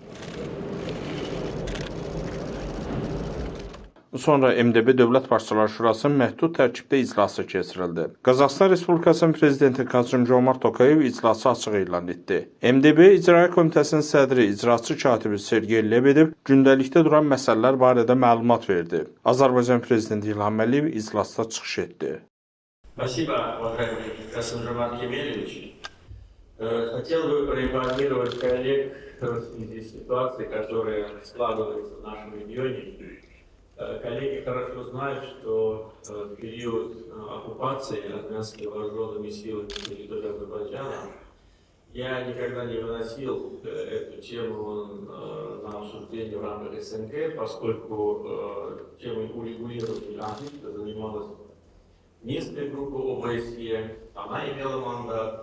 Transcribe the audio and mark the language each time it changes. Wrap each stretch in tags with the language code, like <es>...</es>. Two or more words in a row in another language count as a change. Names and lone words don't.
<az>Sonra MDB Dövlət Başçıları Şurasının məhdud tərkibdə iclası keçirildi. Qazaxıstan Respublikasının Prezidenti Kassym-Jomart Tokayev iclası açıq elan etdi. MDB İcra Komitəsinin sədri, icraçı katibi Sergey Lebedev gündəlikdə duran məsələlər barədə məlumat verdi. Azərbaycan Prezidenti İlham Əliyev iclasda çıxış etdi.</az> <ru>Спасибо, уважаемый Кассым-Жомарт Кемелевич. Хотел бы проинформировать коллег в связи с ситуацией, которая складывается в нашем регионе. Коллеги хорошо знают, что в период оккупации армянскими вооруженными силами территории Азербайджана я никогда не выносил эту тему на обсуждение в рамках СНГ, поскольку темой урегулирования конфликта занималась Минская группа ОБСЕ, она имела мандат.</ru>